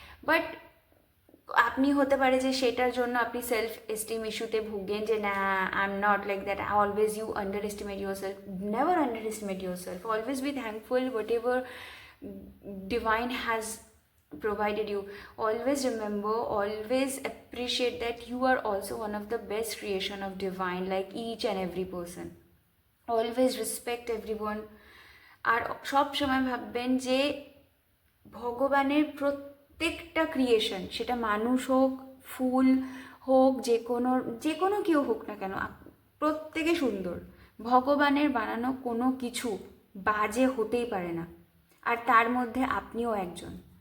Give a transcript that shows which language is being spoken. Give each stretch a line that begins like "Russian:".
Bangla: But আপনি হতে পারে যে সেটার জন্য আপনি সেলফ এস্টিম ইস্যুতে ভুগেন যে না
English: I am not like that, always you underestimate yourself, never underestimate yourself, always be thankful whatever divine has provided you. Always remember, always appreciate that you are also one of the best creation of divine, like each and every person. Always respect everyone.
Bangla: আর সব সময় ভাববেন যে ভগবানের প্রত্যেকটা creation, সেটা মানুষ হোক, ফুল হোক, যে কোনো কেউ হোক না কেন, প্রত্যেকে সুন্দর। ভগবানের বানানো কোনো কিছু বাজে হতেই পারে না, আর তার মধ্যে আপনিও একজন।